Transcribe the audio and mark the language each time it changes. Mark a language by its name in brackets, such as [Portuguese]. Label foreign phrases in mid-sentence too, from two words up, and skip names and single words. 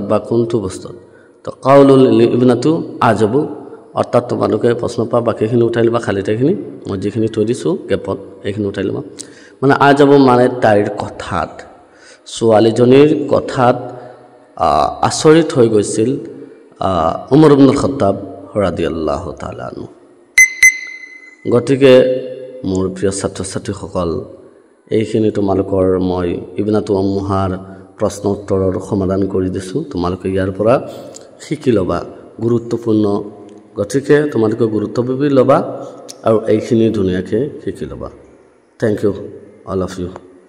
[Assamese] বা কোনটো বস্তুত তো [Arabic] قول الابنة عجب [Assamese] অৰ্থাৎ তোমালোকে প্ৰশ্ন পা বাকিখিনি উঠাই লবা খালি ঠাইখিনি মই যিখিনি থৈ দিছো গেপত এইখিনি উঠাই লবা মানে আজাবু মানে তাইৰ কথাত ছোৱালীজনীৰ কথাত আচৰিত হৈ গৈছিল উমৰ ইবনুল খাত্তাব [Arabic] رضي الله تعالى عنه [Assamese] গতিকে মোৰ প্ৰিয় ছাত্ৰ ছাত্ৰীসকল এইখিনি তোমালোকৰ মই ইবনাতু উম্মুহাৰ প্ৰশ্ন উত্তৰৰ সমাধান কৰি দিছো তোমালোকে ইয়াৰ পৰা শিকি লবা গুৰুত্বপূৰ্ণ গতিকে তোমালোকে গুৰুত্বপূৰ্ণ লবা আৰু এইখিনি ধুনীয়াকৈ শিকি লবা [English] thank you all of you